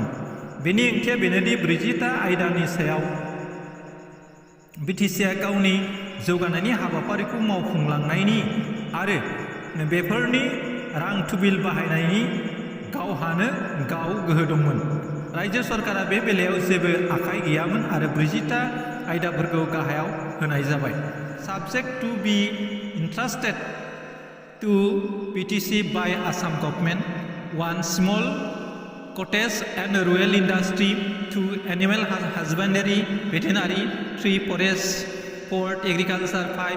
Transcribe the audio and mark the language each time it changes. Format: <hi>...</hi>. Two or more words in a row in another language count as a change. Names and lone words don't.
<brx>बेनि ओंथिया बेनोदि 40टा आयदानि सायाव BTCआ गावनि जौगानायनि हाबाफारिखौ मावफुंलांनायनि आरो बेफोरनि रां थुबिल बाहायनायनि गावहानो गाव गोहो दंमोन। रायजो सरकारा बे बेलायाव जेबो आखाइ गैयामोन आरो 40टा आयदाफोरखौ गाहायाव होनाय जाबाय।</brx> <en>Subject to be entrusted to BTC by Assam government: 1. Small cottage and rural industry; 2. Animal husbandry, veterinary; 3. Forest, port, agriculture; 5.</en>